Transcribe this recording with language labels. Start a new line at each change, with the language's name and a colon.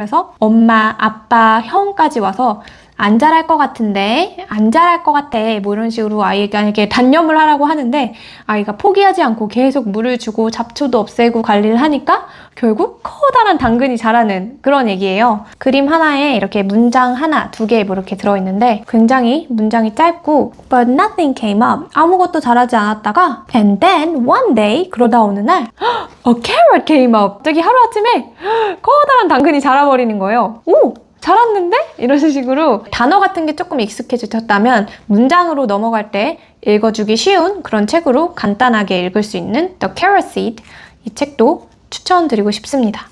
Korean: 그래서 엄마, 아빠, 형까지 와서 안 자랄 것 같은데, 안 자랄 것 같아, 뭐 이런 식으로 아이가 이렇게 단념을 하라고 하는데 아이가 포기하지 않고 계속 물을 주고 잡초도 없애고 관리를 하니까 결국 커다란 당근이 자라는 그런 얘기예요. 그림 하나에 이렇게 문장 하나, 두 개 뭐 이렇게 들어있는데 굉장히 문장이 짧고
English: But nothing came up.
Korean: 아무것도 자라지 않았다가
English: And then one day,
Korean: 그러다 어느 날
English: A carrot came up.
Korean: 갑자기 하루아침에 커다란 당근이 자라버리는 거예요. 오! 자랐는데? 이런 식으로 단어 같은 게 조금 익숙해지셨다면 문장으로 넘어갈 때 읽어주기 쉬운 그런 책으로 간단하게 읽을 수 있는 The Carrot Seed, 이 책도 추천드리고 싶습니다.